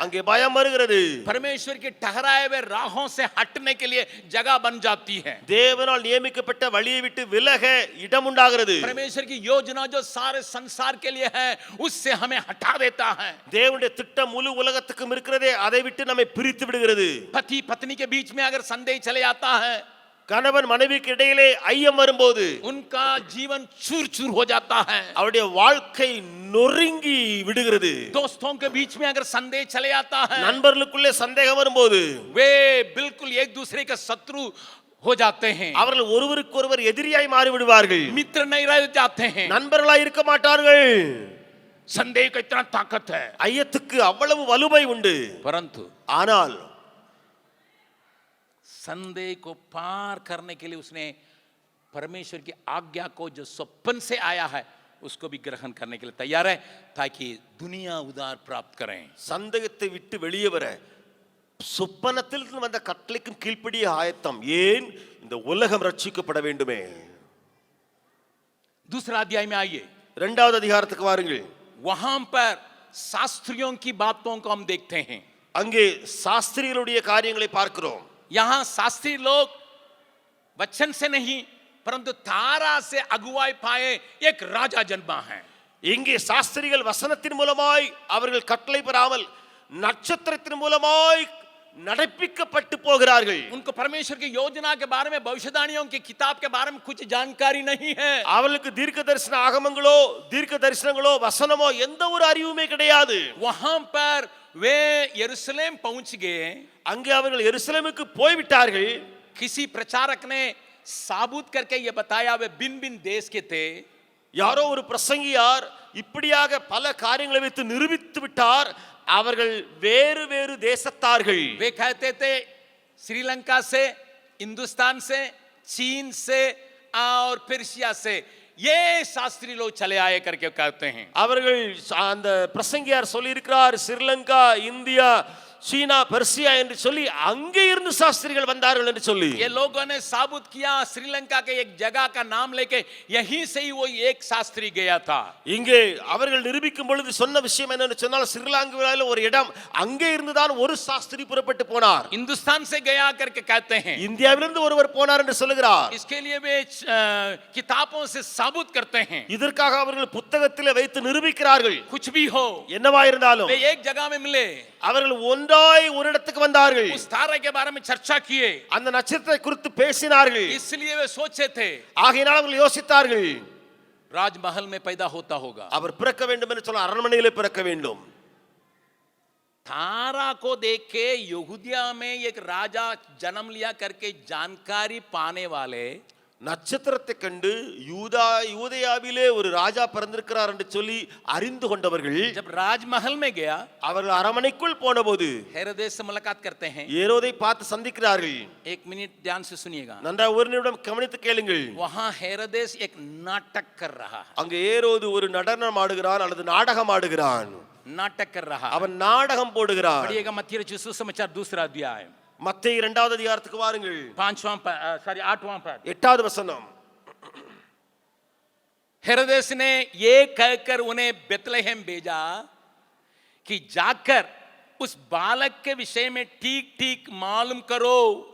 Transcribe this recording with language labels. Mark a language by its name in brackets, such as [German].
[Tamil] அங்கே பயம் வருகிறது. [Hindi] परमेश्वर के ठहराए हुए राहों से हटने के लिए जगह बन जाती है, [Tamil] தேவனால் நியமிக்கப்பட்ட வழியை விட்டு விலக இடம் உண்டாகிறது. [Hindi] परमेश्वर की योजना जो सारे संसार के लिए है उससे हमें हटा देता है, [Tamil] தேவனுடைய திட்டம் முழு உலகத்துக்கும் இருக்கிறதே, அதை விட்டு நம்மை பிரித்து விடுகிறது. [Hindi] पति पत्नी के बीच में अगर संदेह चले आता है, [Tamil] கணவன் மனைவிக்கு இடையிலே ஐயம் வரும்போது [Hindi] उनका जीवन चूर चूर हो जाता है, [Tamil] அவருடைய வாழ்க்கை நொறுங்கி விடுகிறது. [Hindi] दोस्तों के बीच में अगर संदेह चले आता है, [Tamil] நண்பர்களுக்குள்ளே சந்தேகம் வரும்போது [Hindi] वे बिल्कुल एक दूसरे के शत्रु हो जाते हैं, [Tamil] அவர்கள் ஒருவருக்கொருவர் எதிரியாய் மாறி விடுவார்கள், [Hindi] मित्र नहीं रह जाते हैं, [Tamil] நண்பர்களாய் இருக்க மாட்டார்கள். [Hindi] संदेह का इतना ताकत है, [Tamil] ஐயத்துக்கு अவ்வளவு வலுமை உண்டு. [Hindi] परंतु [Tamil] ஆனால் [Hindi] संदेह को पार करने के लिए उसने परमेश्वर की आज्ञा को जो स्वप्न से आया है उसको भी ग्रहण करने के लिए तैयार है, ताकि दुनिया उद्धार प्राप्त करें. [Tamil] சந்தேகத்தை விட்டு வெளியே வர சொப்பனத்தில் வந்த கட்டளைக்கும் கீழ்ப்படிய ஆயத்தம். ஏன்? இந்த உலகம் ரட்சிக்கப்பட வேண்டுமே. [Hindi] दूसरा अध्याय में आइए, [Tamil] இரண்டாவது அதிகாரத்துக்கு வாருங்கள். [Hindi] वहां पर शास्त्रियों की बातों को हम देखते हैं, [Tamil] அங்கே சாஸ்திரிகளுடைய காரியங்களை பார்க்கிறோம். [Hindi] यहां शास्त्री लोग वचन से नहीं परंतु तारा से अगुवाई पाए एक राजा जन्मा है. [Tamil] இங்கே சாஸ்திரிகள் வசனத்தின் மூலமாய் அவர்கள் கட்டளை பெறாமல் நட்சத்திரத்தின் மூலமாய் நடப்பிக்கப்பட்டு போகிறார்கள். [Hindi] उनको परमेश्वर की योजना के बारे में, भविष्यवाणियों की किताब के बारे में कुछ जानकारी नहीं है. [Tamil] அவர்களுக்கு தீர்க்க தரிசன ஆகமங்களோ தீர்க்க தரிசனங்களோ வசனமோ எந்த ஒரு அறிவுமே கிடையாது. [Hindi] वहां पर वे यरूशलेम पहुंच गए. [Tamil] அங்கே அவர்கள் எருசலேமுக்கு போய்விட்டார்கள். [Hindi] किसी प्रचारक ने साबुत करके ये बताया वे भिन्न भिन्न देश के थे. [Tamil] யாரோ ஒரு பிரசங்கியார் இப்படியாக பல காரியங்களை வைத்து நிரூபித்து விட்டார். அவர்கள் வேறு வேறு தேசத்தார்கள். [Hindi] वे कहते थे श्रीलंका से, हिंदुस्तान से, चीन से और पर्शिया से ये शास्त्री लोग चले आए करके कहते हैं. [Tamil] அவர்கள் அந்த பிரசங்கியார் சொல்லி இருக்கிறார், ஸ்ரீலங்கா, இந்தியா, சீனா, பெர்சியா என்று சொல்லி அங்கே இருந்து சாஸ்திரிகள் வந்தார்கள் என்று சொல்லி. [Hindi] ये लोगों ने साबुत किया. श्रीलंका के एक जगह का नाम लेके यहीं से ही वो एक शास्त्री गया था. [Tamil] இங்கே அவர்கள் நிரூபிக்கும் பொழுது சொன்ன விஷயம் என்னன்னு சொன்னால், ஸ்ரீலங்காவில் ஒரு இடம், அங்கே இருந்து தான் ஒரு சாஸ்திரி புறப்பட்டு போனார். [Hindi] हिंदुस्तान से गया करके कहते हैं. [Tamil] இந்தியாவிலிருந்து ஒருவர் போனார் என்று சொல்லுகிறார். [Hindi] इसके लिए वे किताबों से साबुत करते हैं. [Tamil] இதற்காக அவர்கள் புத்தகத்திலே வைத்து நிரூபிக்கிறார்கள். [Hindi] कुछ भी हो, [Tamil] என்னவா இருந்தாலும் [Hindi] वे एक जगह में मिले. [Tamil] அவர்கள் ஒன்றாய் ஒரு இடத்துக்கு வந்தார்கள். [Hindi] उस तारे के बारे में चर्चा किए. [Tamil] அந்த நட்சத்திரத்தை குறித்து பேசினார்கள். [Hindi] इसलिए वे सोचे थे [Tamil] ஆகையினால் அவர்கள் யோசித்தார்கள், [Hindi] राजमहल में पैदा होता होगा. [Tamil] அவர் பிறக்க வேண்டும் என்று சொல்ல அரண்மனையிலே பிறக்க வேண்டும். [Hindi] तारा को देख के यहूदिया में एक राजा जन्म लिया करके जानकारी पाने वाले, [Tamil] நட்சத்திரத்தை கண்டு யூதேயாவிலே ஒரு ராஜா பிறந்திருக்கிறார் என்று சொல்லி அறிந்து கொண்டவர்கள் [Hindi] जब राजमहल में गया, [Tamil] அவர்கள் அரண்மனைக்குள் போனபோது [Hindi] हेरोदेस से मुलाकात करते हैं. [Tamil] ஏரோதை பார்த்து சந்திக்கிறார்கள். [Hindi] एक मिनट ध्यान से सुनिएगा. [Tamil] நன்றாக ஒரு நிமிடம் கவனித்து கேளுங்கள். [Hindi] वहां हेरोदेस एक नाटक कर रहा है. [Tamil] அங்கே ஏரோது ஒரு நடனம் ஆடுகிறான் அல்லது நாடகம் ஆடுகிறான். [Hindi] नाटक कर रहा है. [Tamil] அவன் நாடகம் போடுகிறான். [Hindi] पढ़िएगा मत्ती रचित सुसमाचार दूसरा अध्याय [Tamil] மத்தேயு 2வது அதிகாரத்துக்கு வாருங்கள். [Hindi] 8वां पद. [Tamil] 8வது வசனம். [Hindi] हेरोदेस ने ये कहकर उन्हें बेतलहम भेजा कि जाकर उस बालक के विषय में ठीक ठीक मालूम करो.